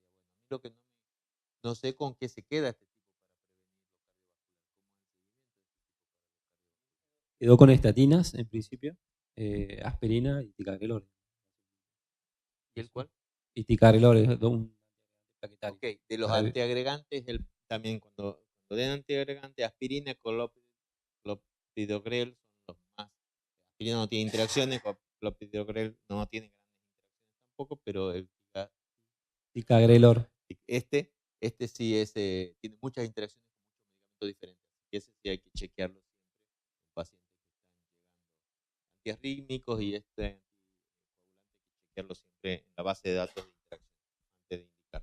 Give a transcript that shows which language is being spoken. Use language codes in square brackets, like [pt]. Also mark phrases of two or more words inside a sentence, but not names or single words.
[es] A mí lo que no sé con qué se queda este tipo para prevenir los cardiovasculares. ¿Cómo es el seguimiento de este tipo para los cardiovasculares? Quedó con estatinas, en principio, aspirina y ticagrelor. ¿Y el cuál? Y ticagrelor es un plaquetario. Ok, de los antiagregantes, también cuando den antiagregantes, aspirina, clopidogrel son los más. Aspirina no tiene interacciones, clopidogrel no tiene grandes interacciones tampoco, pero el ticagrelor. Este sí tiene muchas interacciones con muchos medicamentos diferentes. Y ese sí hay que chequearlo siempre en pacientes que están llegando antiarrítmicos, y anticoagulante hay que chequearlo siempre en la base de datos de interacción antes de indicar.